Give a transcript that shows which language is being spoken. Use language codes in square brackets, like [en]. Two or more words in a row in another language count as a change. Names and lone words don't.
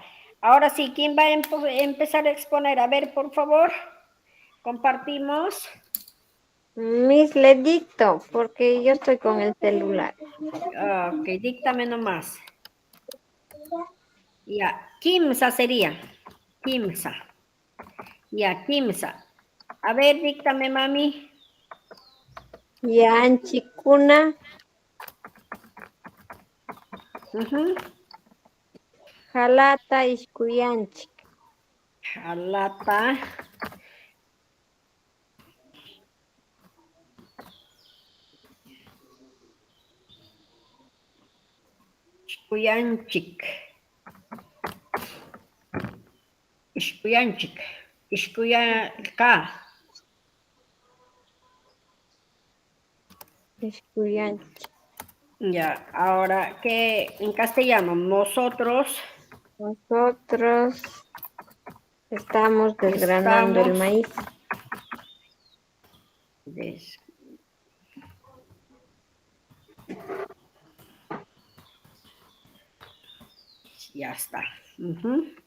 [es] Ahora sí, ¿quién va a empezar a exponer? A ver, por favor, compartimos. Miss, le dicto, porque yo estoy con el celular. Ok, díctame nomás. Ya, Kimsa sería. Kimsa. Ya, Kimsa. A ver, díctame, mami. [qu] Yanchikuna, Ujú. jalata ishkuyanchik. Jalata. Ishkuyanchik. Ishkuyanchik. Ishkuyanka. Ishkuyanchik. [es] Ya, ahora que en castellano, nosotros Nosotros estamos desgranando el estamos maíz. des- ya está. Ujú.